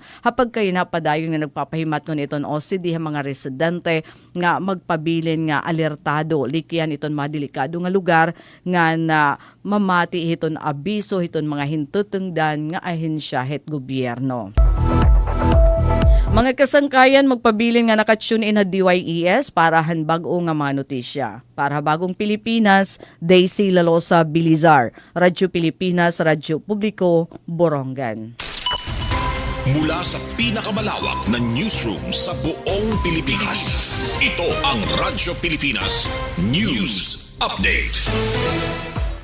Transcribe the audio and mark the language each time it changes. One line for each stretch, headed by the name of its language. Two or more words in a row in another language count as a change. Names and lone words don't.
Waray: Hapag kayo napadayon nga nagpapahimat nun iton OCD ang mga residente nga magpabilin nga alertado likian iton mga delikado nga lugar nga na mamati iton abiso iton mga hintutungdan nga ahensya het gobyerno. Mga kasangkayan, magpabilin nga nakatune in na DYES para hanbag-o nga mga notisya. Para Bagong Pilipinas, Daisy Lalosa Bilizar, Radyo Pilipinas, Radyo Publiko, Borongan.
Filipino: Mula sa pinakamalawak na newsroom sa buong Pilipinas, ito ang Radyo Pilipinas News Update.